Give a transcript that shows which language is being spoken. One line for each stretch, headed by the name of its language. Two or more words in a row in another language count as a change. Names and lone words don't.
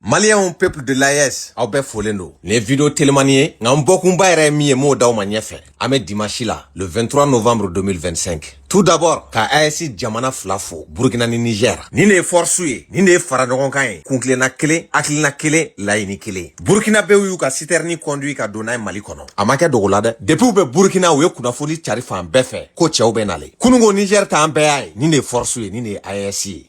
French: Maliens peuple de l'AES,
Bambara: aw bɛ folen don.
French: Les vidéos télémanier,
Bambara: nka n bɔkunba yɛrɛ min ye m'o d'aw ma ɲɛfɛ. An bɛ dimanche la,
French: le 23 novembre 2025. Tout d'abord,
Bambara: ka AES jamana fila fo, Burkina ni Niger. Nin de ye force ye, nin de ye fara ɲɔgɔn kan ye. Kunkilenna kelen, hakilina kelen, laɲini kelen. Burkina bɛɛ y'u ka
French: citerne conduit
Bambara: ka don n'a ye Mali kɔnɔ. A ma kɛ dogo la dɛ. Depuis u bɛ Burkina u ye kunnafoni cari fan bɛɛ fɛ ko cɛw bɛ nale. Kunungo Niger ta an bɛɛ y'a ye, nin de ye force ye, nin de ye AES ye.